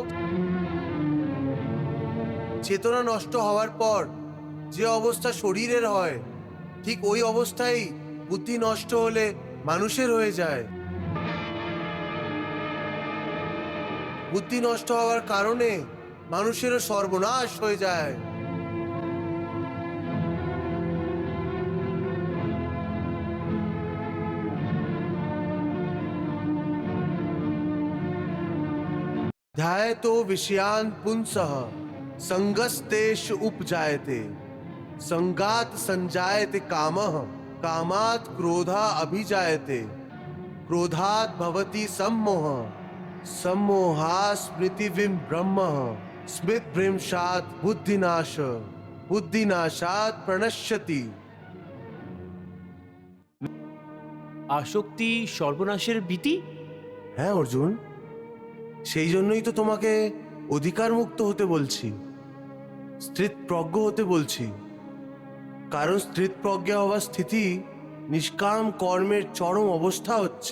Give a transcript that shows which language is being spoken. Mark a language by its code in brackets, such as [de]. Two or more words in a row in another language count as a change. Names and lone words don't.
[bn] চেতনা নষ্ট হওয়ার পর যে অবস্থা শরীরের হয়, ঠিক ওই অবস্থায় বুদ্ধি নষ্ট হলে মানুষের হয়ে যায়। বুদ্ধি নষ্ট হওয়ার কারণে মানুষেরও সর্বনাশ হয়ে যায়। [sa] ध्यायतो विषयान् पुंसः संगस्तेष उपजायते संगात संजायते कामः कामात् क्रोधा अभिजायते क्रोधात् भवति सम्मोहः सम्मोहात् स्मृतिविं ब्रह्मः स्मृतिभ्रंशात् बुद्धिनाश बुद्धिनाशात् प्रणश्यति। [bn] আসক্তি সর্বনাশের ভীতি। হ্যাঁ অর্জুন, সেই জন্যই তো তোমাকে অধিকার মুক্ত হতে বলছি, স্থিতপ্রজ্ঞ হতে বলছি। কারণ স্থিতপ্রজ্ঞা হওয়ার স্থিতি নিষ্কাম কর্মের চরম অবস্থা হচ্ছে।